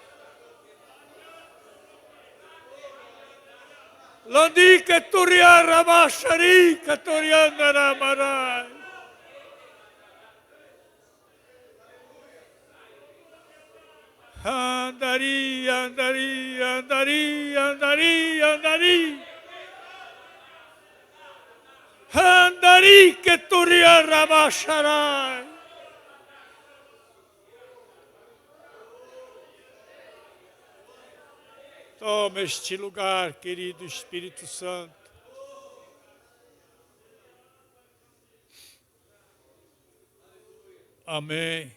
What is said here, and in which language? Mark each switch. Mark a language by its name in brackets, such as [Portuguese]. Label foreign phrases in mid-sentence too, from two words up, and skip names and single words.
[Portuguese] Landika toriaramasharika toriandaramarai. Andari, andari, andari, andari, andari. Andari que turia ramasharai. Toma este lugar, querido Espírito Santo. Amém.